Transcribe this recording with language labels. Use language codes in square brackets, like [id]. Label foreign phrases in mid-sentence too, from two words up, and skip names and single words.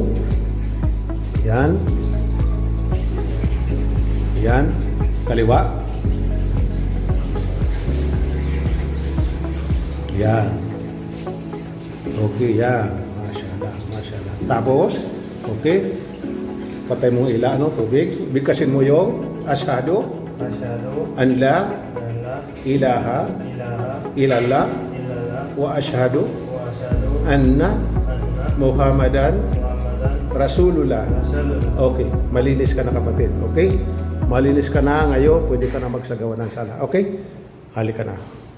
[tl] Yan. Yan. Kaliwa. Yan. Okay, yan. Masyaallah. Tapos, okay. Patay mo ila, tubig. Bigkasin mo yung [ar] أشهد أن لا إله إلا الله وأشهد أن محمدا رسول الله. [tl] Okay, malinis ka na kapatid. Okay? Malinis ka na ngayon, pwede ka na magsagawa ng sala. Okay? Halika na.